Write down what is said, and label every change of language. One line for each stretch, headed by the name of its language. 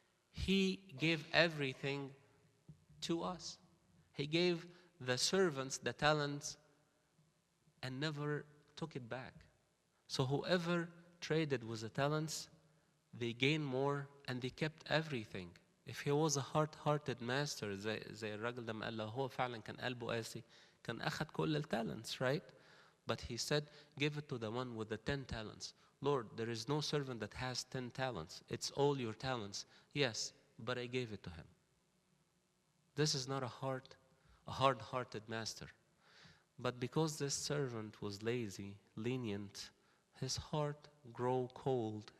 English: He gave everything to us. He gave the servants the talents and never took it back. So whoever traded with the talents, they gained more and they kept everything. If he was a hard-hearted master,
Arabic: زي الراجل ده ما قال له هو فعلا كان قلبه قاسي، كان أخذ كل ال
English: talents, right? But he said, give it to the one with the 10 talents. Lord, there is no servant that has 10 talents. It's all your talents. Yes, but I gave it to him. This is not a hard-hearted master. But because this servant was lazy, lenient, his heart grew cold.